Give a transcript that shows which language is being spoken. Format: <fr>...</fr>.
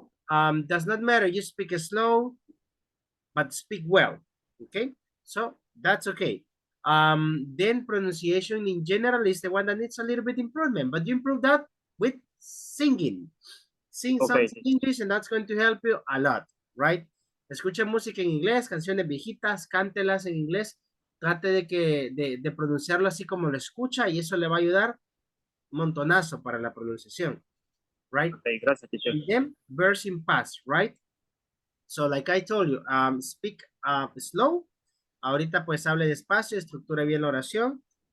<en>Does not matter, you speak slow, but speak well, okay? So that's okay. Then pronunciation in general is the one that needs a little bit improvement, but you improve that with singing. Sing Okay. songs in English and that's going to help you a lot, right?</en> <es>Escuche música en inglés, canciones viejitas, cántelas en inglés. Trate de pronunciarlo así como lo escucha y eso le va a ayudar un montonazo para la pronunciación, right? Okay, gracias, teacher.</es> <en>And then verbs in past, right? So like I told you, speak slow.</en> <es>Ahorita pues hable despacio, estructure bien la oración.</es>